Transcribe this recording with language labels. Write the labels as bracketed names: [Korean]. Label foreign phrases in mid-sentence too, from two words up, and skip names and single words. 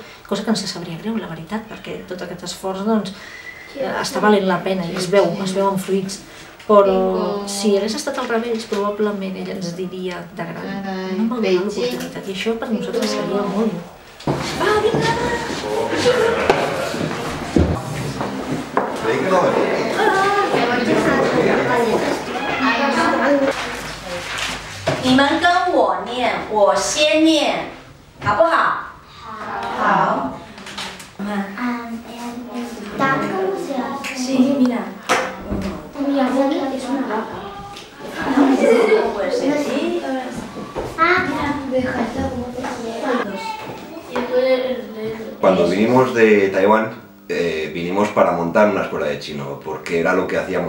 [Catalan] Cosa que ens sabria greu, la veritat, perquè tot aquest esforç, està valent la pena i es veuen fruits, però si hagués estat al revés probablement ella ens diria de gran no em va donar l'oportunitat i això per nosaltres seria molt bo. Va, vinga! [Chinese] 你们跟我念，我先念，好不好？ [Spanish] 好。Sí, mira. Cuando vinimos de Taiwán, vinimos para montar una escuela de chino, porque era lo que hacíamos.